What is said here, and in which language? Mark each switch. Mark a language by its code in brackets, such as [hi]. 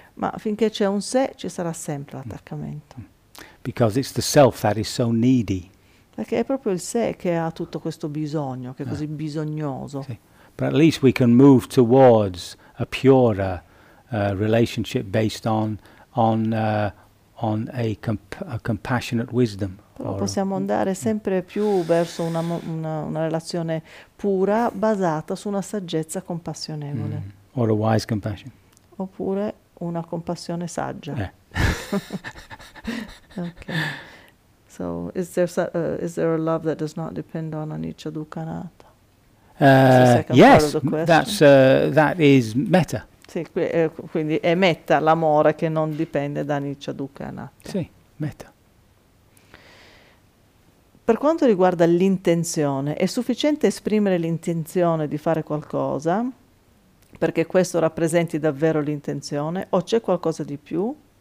[it] Ma finché c'è un sé, ci sarà sempre l'attaccamento. [en] Because it's the self that is so needy. [it] Perché è proprio il sé che ha tutto questo bisogno, che è così bisognoso. Sì. [en] But at least we can move towards a purer relationship based on a compassionate wisdom. [it] Però possiamo andare sempre più verso una relazione pura basata su una saggezza compassionevole. [en] Or a wise compassion. [it] Oppure una compassione saggia. Ok. [en] So is there a love that does not depend on anicca dukkhanatta? Yes, that is metta. [it] Sì, quindi è metta l'amore che non dipende da anicca dukkhanatta. Sì, metta. Per quanto riguarda l'intenzione, è sufficiente esprimere l'intenzione di fare qualcosa perché questo rappresenti davvero l'intenzione o c'è qualcosa di più?